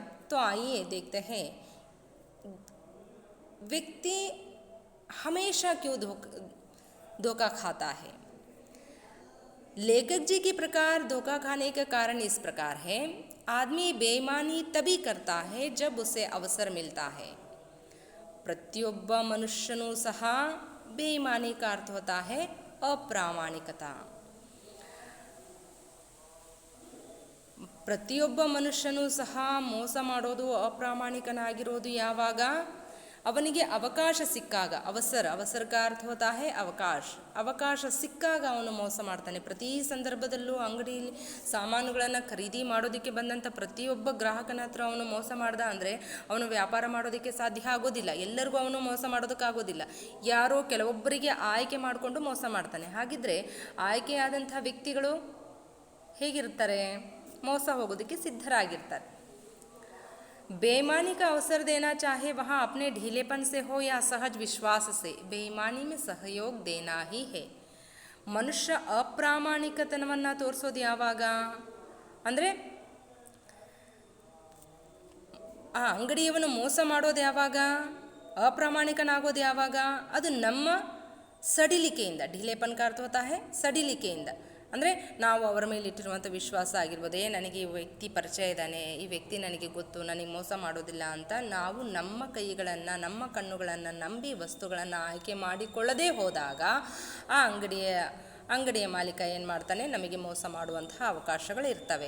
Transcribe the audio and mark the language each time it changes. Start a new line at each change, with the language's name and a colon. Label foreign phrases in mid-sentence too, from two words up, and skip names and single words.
Hindi: तो आइए देखते हैं व्यक्ति हमेशा क्यों धोखा खाता है. लेखक जी के प्रकार धोखा खाने का कारण इस प्रकार है. आदमी बेईमानी तभी करता है जब उसे अवसर मिलता है.
Kannada: ಪ್ರತಿಯೊಬ್ಬ ಮನುಷ್ಯನೂ ಸಹ
Hindi: ಬೇಯಿಮಾನಿ का अर्थ होता है अप्रामाणिकता.
Kannada: ಪ್ರತಿಯೊಬ್ಬ ಮನುಷ್ಯನೂ ಸಹ ಮೋಸ ಮಾಡೋದು, ಅಪ್ರಾಮಾಣಿಕನಾಗಿರೋದು ಯಾವಾಗ? ಅವನಿಗೆ ಅವಕಾಶ ಸಿಕ್ಕಾಗ. ಅವಸರ
Hindi: का अर्थ होता है
Kannada: ಅವಕಾಶ ಸಿಕ್ಕಾಗ ಅವನು ಮೋಸ ಮಾಡ್ತಾನೆ. ಪ್ರತಿ ಸಂದರ್ಭದಲ್ಲೂ ಅಂಗಡಿಯಲ್ಲಿ ಸಾಮಾನುಗಳನ್ನು ಖರೀದಿ ಮಾಡೋದಕ್ಕೆ ಬಂದಂಥ ಪ್ರತಿಯೊಬ್ಬ ಗ್ರಾಹಕನ ಹತ್ರ ಅವನು ಮೋಸ ಮಾಡ್ದ ಅಂದರೆ ಅವನು ವ್ಯಾಪಾರ ಮಾಡೋದಕ್ಕೆ ಸಾಧ್ಯ ಆಗೋದಿಲ್ಲ. ಎಲ್ಲರಿಗೂ ಅವನು ಮೋಸ ಮಾಡೋದಕ್ಕಾಗೋದಿಲ್ಲ. ಯಾರೋ ಕೆಲವೊಬ್ಬರಿಗೆ ಆಯ್ಕೆ ಮಾಡಿಕೊಂಡು ಮೋಸ ಮಾಡ್ತಾನೆ. ಹಾಗಿದ್ರೆ ಆಯ್ಕೆಯಾದಂಥ ವ್ಯಕ್ತಿಗಳು ಹೇಗಿರ್ತಾರೆ? ಮೋಸ ಹೋಗೋದಕ್ಕೆ ಸಿದ್ಧರಾಗಿರ್ತಾರೆ.
Hindi: बेईमानी का अवसर देना चाहे वहाँ अपने ढीलेपन से हो या सहज विश्वास से, बेईमानी में सहयोग देना ही है.
Kannada: ಮನುಷ್ಯ ಅಪ್ರಾಮಾಣಿಕತನವನ್ನು ತೋರಿಸೋದು ಯಾವಾಗ ಅಂದರೆ, ಆ ಅಂಗಡಿಯವನು ಮೋಸ ಮಾಡೋದು ಯಾವಾಗ, ಅಪ್ರಾಮಾಣಿಕನಾಗೋದು ಯಾವಾಗ? ಅದು ನಮ್ಮ ಸಡಿಲಿಕೆಯಿಂದ. ಢೀಲೇಪನ್
Hindi: का अर्थ होता है
Kannada: ಸಡಿಲಿಕೆಯಿಂದ. ಅಂದರೆ ನಾವು ಅವರ ಮೇಲೆ ಇಟ್ಟಿರುವಂಥ ವಿಶ್ವಾಸ ಆಗಿರ್ಬೋದು. ನನಗೆ ಈ ವ್ಯಕ್ತಿ ಪರಿಚಯ ಇದ್ದಾನೆ, ಈ ವ್ಯಕ್ತಿ ನನಗೆ ಗೊತ್ತು, ನನಗೆ ಮೋಸ ಮಾಡೋದಿಲ್ಲ ಅಂತ ನಾವು ನಮ್ಮ ಕೈಗಳನ್ನು ನಮ್ಮ ಕಣ್ಣುಗಳನ್ನು ನಂಬಿ ವಸ್ತುಗಳನ್ನು ಆಯ್ಕೆ ಮಾಡಿಕೊಳ್ಳದೇ ಹೋದಾಗ ಆ ಅಂಗಡಿಯ ಮಾಲೀಕ ಏನು ಮಾಡ್ತಾನೆ, ನಮಗೆ ಮೋಸ ಮಾಡುವಂತಹ ಅವಕಾಶಗಳು ಇರ್ತವೆ.